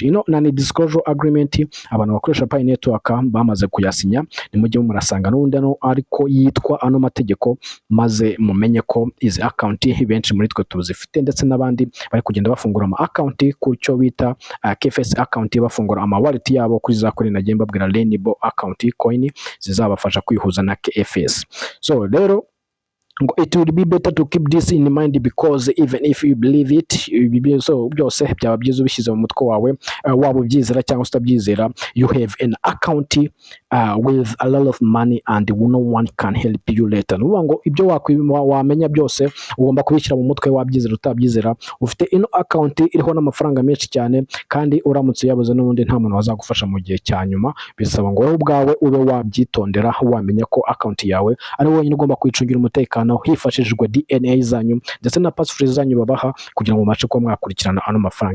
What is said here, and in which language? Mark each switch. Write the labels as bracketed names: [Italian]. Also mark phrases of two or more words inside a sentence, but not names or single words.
[Kinyarwanda] Na [English] disclosure agreement [Kinyarwanda] abantu bakoresha Pi Network bamaze kuyasinya, nimujye murasanga n'undi ariko yitwa ano mategeko, maze mumenye ko izi account benshi muri twe tuzifite, ndetse n'abandi bari kugenda bafungura ama account ku cyo bita KFS account, bafungura ama wallet yabo kuri za coin nagiye mbabwira Rainbow account coin zizabafasha kwihuza na KFS. [English] So rero it will be better to keep this in mind, because even if you believe it, so [Kinyarwanda] byose byaba byiza ubishyize mu mutwe wawe, waba ubyizera cyangwa utabyizera, [English] you have an account with a lot of money and no one can help you later. [Kinyarwanda] Nuvuga ngo ibyo wamenya byose ugomba kubishyira mu mutwe, wabyizera utabyizera. Ufite ino account iriho n'amafaranga menshi cyane, kandi uramutse yabuze n'ubundi nta muntu wazagufasha mu gihe cya nyuma. Bisaba ngo wowe ubwawe ube wabyitondera, wamenya ko account yawe ari wowe ugomba kwicungira umutekano hifashishijwe DNA zanyu ndetse na password zanyu babaha, kugira ngo mubashe kuba mwakurikirana ano mafaranga.